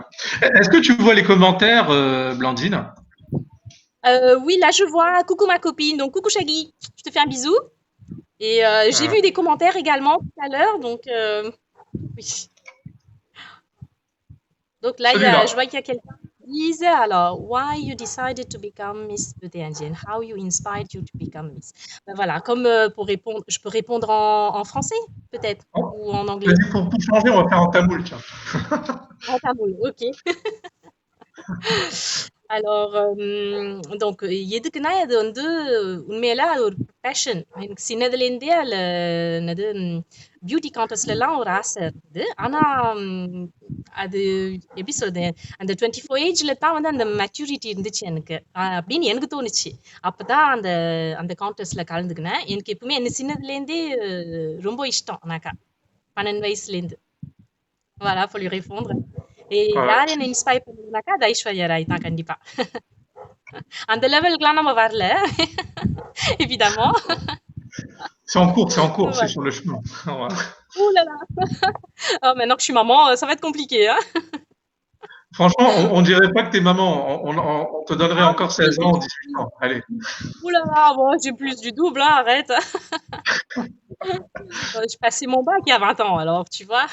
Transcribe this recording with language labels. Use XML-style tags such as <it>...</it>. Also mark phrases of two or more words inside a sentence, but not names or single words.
<fr>Est-ce que tu vois les commentaires, Blandine? Oui, là je vois coucou ma copine, donc coucou Shaggy, je te fais un bisou. Et j'ai Ah, vu des commentaires également tout à l'heure, donc oui. Donc là, je celui-là. vois qu'il y a quelqu'un qui dit alors,</fr> <en>why you decided to become Miss Beauty Indian? How you inspired you to become Miss?</en> <fr>Ben voilà, comme pour répondre, je peux répondre en français peut-être Oh, ou en anglais. vas-y, pour changer, on va faire en tamoul, tiens. En tamoul, ok. Alors, donc</fr> <ta>எதுக்குன்னா இது வந்து உண்மையில அது ஒரு பேஷன். எனக்கு சின்னதுலேருந்தே அதில் என்னது</ta> <en>beauty contest</en> <ta>ஒரு ஆசை இருந்தது. ஆனா அது எப்படி சொல்றது? அந்த 24 ஏஜ்ல தான் வந்து அந்த மெச்சூரிட்டி இருந்துச்சு எனக்கு. அப்படின்னு எனக்கு தோணுச்சு. அப்பதான் அந்த அந்த கான்டெஸ்ட்ல கலந்துக்கினேன். எனக்கு எப்பவுமே என்ன சின்னதுலேருந்தே ரொம்ப இஷ்டம் நாக்கா. 12 வயசுலேருந்து.</ta> <fr>Voilà, faut lui répondre. Et Ouais.</fr> <ta>யார் என்ன இன்ஸ்பயர் பண்ணதுனாக்கா, அது ஐஸ்வர்யா ராய் தான் கண்டிப்பா. அந்த லெவலுக்குலாம் நம்ம வரல,</ta> <fr>évidemment. C'est en cours, c'est Voilà. sur le chemin. Voilà. Ouh là là. Oh, maintenant que je suis maman, ça va être compliqué, hein. Franchement, on dirait pas que t'es maman. On te donnerait Ah, encore plus 16 du ans, 18 double. ans. Allez. Ouh là là, bon, j'ai plus du double, hein, arrête. J'ai passé mon bac il y a 20 ans, alors, tu vois.</fr>